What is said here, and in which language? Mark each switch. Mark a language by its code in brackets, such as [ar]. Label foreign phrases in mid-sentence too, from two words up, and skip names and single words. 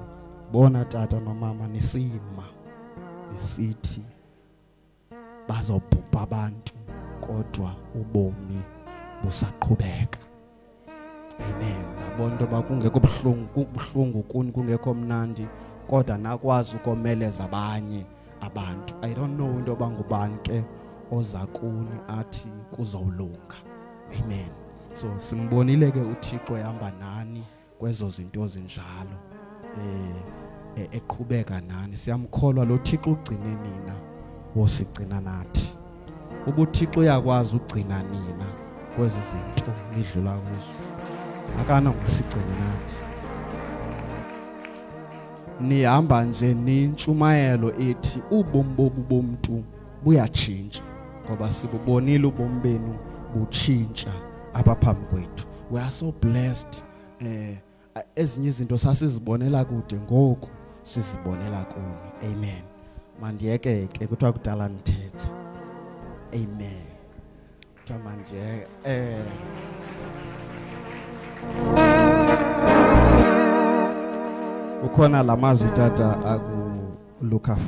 [xh] Bona tata nomama nisima nisithi bazobhubha abantu kodwa ubomi busaqhubeka. Amen. Nabonto bakungekho kubuhlungu kuni kungekho mnandi kodwa nakwazi ukomeleza abanye abantu. [en] I don't know [xh] into bangubani ke oza kuni athi kuzawulunga. Amen. So simbonile ke uThixo ehamba nani kwezo zinto zinjalo. Eqhubeka nani. Siyamkholwa lo Thixo ugcine nina wosigcina nathi. UbuThixo uyakwazi ugcina nina kwezi zinto nidlula kuzo. Akana ngasigcina nathi. Nihamba nje nintshumayelo ethi ubomi bobu bomntu buyatshintsha ngoba sibubonile ubomi benu butshintsha apha phambi kwethu. [en] We are so blessed. [xh] Ezinye izinto sasizibonela kude ngoku sizibonela kuni. Amen. Mandiyeke ke kuthiwa kudala nithetha. Amen. Kuthiwa manje ukhona lamazwi tata aku Luka 5.